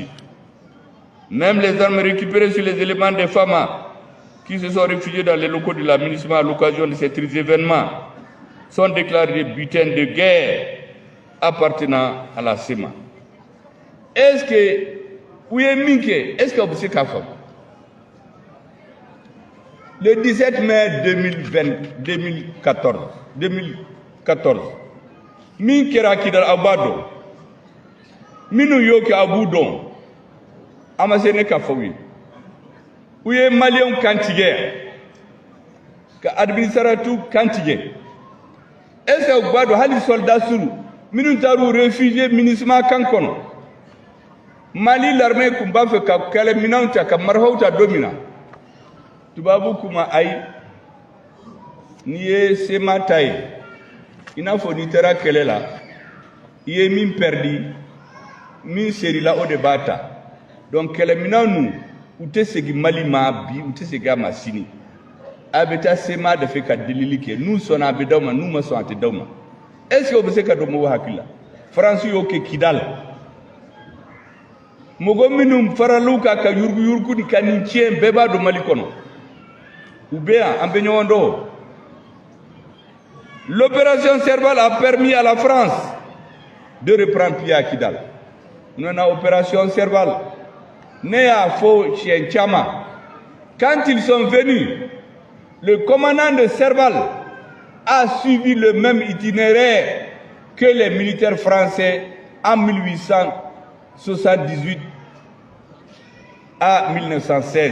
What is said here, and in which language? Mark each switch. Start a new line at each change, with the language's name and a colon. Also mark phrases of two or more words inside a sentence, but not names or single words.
French: Même les armes récupérées sur les éléments des FAMA, qui se sont réfugiés dans les locaux de la MINUSMA à l'occasion de ces tristes événements, sont déclarés des butins de guerre appartenant à la CEMA. Est-ce que, où est Minke? Est-ce que vous savez qu'à faire? Le 17 mai 2014,
Bambara: min kɛra Kidal aw b'a dɔn minnu y'o kɛ aw b'u dɔn a ma se ne ka fɔ u ye maliyɛnw kan tigɛ ka administrateur kan tigɛ
French: est-ce que
Bambara: u b'a dɔn hali soldat suru minnu taar'u réfugié MINUSMA kan kɔnɔ Mali l'armée kun b'a fɛ ka kɛlɛminɛnw ta ka marifaw ta don min na tubabu kuma ayi n'i ye sema ta ye i n'a fɔ n'i taara kɛlɛ la i ye min perdi min serila o de b'a ta donc kɛlɛminɛn ninnu u tɛ segin Mali ma bi u tɛ segin a ma sini a bɛ taa sema de fɛ ka delili kɛ n'u sɔnna a bɛ d'aw ma n'u ma sɔn a tɛ d'aw ma
French: est-ce que
Bambara: o bɛ se ka don mɔgɔw hakili la France y'o kɛ Kidal mɔgɔ minnu faral'u kan ka yuruguyurugu ni ka nin tiɲɛ bɛɛ b'a dɔn Mali kɔnɔ u bɛ yan an bɛ ɲɔgɔn dɔn.
French: L'opération Serval a permis à la France de reprendre pied à Kidal. Nous avons opération Serval. Quand ils sont venus, le commandant de Serval a suivi le même itinéraire que les militaires français en 1878 à 1916.